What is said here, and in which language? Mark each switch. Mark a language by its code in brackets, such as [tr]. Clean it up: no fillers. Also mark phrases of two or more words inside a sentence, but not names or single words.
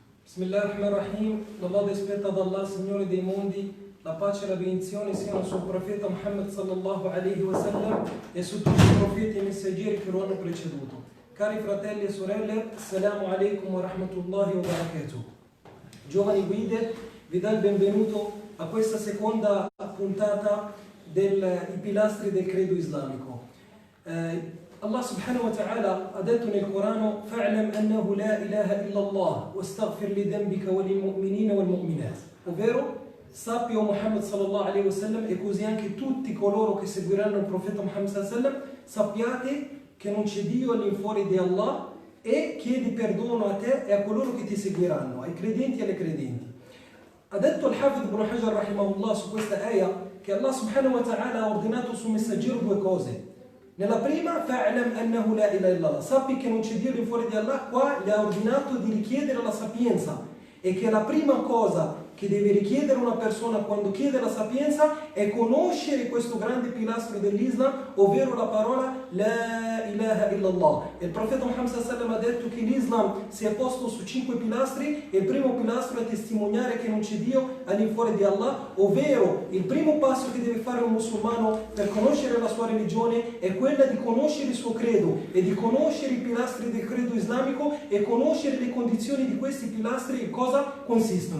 [ar] بسم الله الرحمن الرحيم. [it] La lode spetta ad Allah, Signore dei mondi, la pace e la benedizione siano sul profeta Muhammad [ar] صلى الله عليه وسلم [it] e su tutti i profeti e messaggeri che lo hanno preceduto. Cari fratelli e sorelle, [ar] السلام عليكم ورحمة الله وبركاته. [it] Giovani guide, vi do il benvenuto a questa seconda puntata dei pilastri del credo islamico. Allah [ar] سبحانه وتعالى [it] ha detto nel Corano: [ar] "فاعلم أنه لا إله إلا الله واستغفر لذنبك وللمؤمنين والمؤمنات", [it] ovvero sappi, o Muhammad [ar] صلى الله عليه وسلم, [it] e così anche tutti coloro che seguiranno il profeta Muhammad [ar] صلى الله عليه وسلم, [it] sappiate che non c'è Dio all'infuori di Allah, e chiedi perdono a te e a coloro che ti seguiranno, ai credenti e alle credenti. Ha detto al-Hafid ibn Hajar rahimahullah su questa ayah che Allah [ar] سبحانه وتعالى [it] ha ordinato sul messaggero due cose. Nella prima, [ar] فاعلم أنه لا إله إلا الله, [it] sappi che non c'è Dio di fuori di Allah. Qua gli ha ordinato di richiedere la sapienza, e che la prima cosa che deve richiedere una persona quando chiede la sapienza è conoscere questo grande pilastro dell'Islam, ovvero la parola [ar] لا إله إلا الله. [it] E il profeta Muhammad [ar] صلى الله عليه وسلم [it] ha detto che l'Islam si è posto su 5 pilastri, e il primo pilastro è testimoniare che non c'è Dio all'infuori di Allah, ovvero il primo passo che deve fare un musulmano per conoscere la sua religione è quella di conoscere il suo credo e di conoscere i pilastri del credo islamico e conoscere le condizioni di questi pilastri e cosa consistono.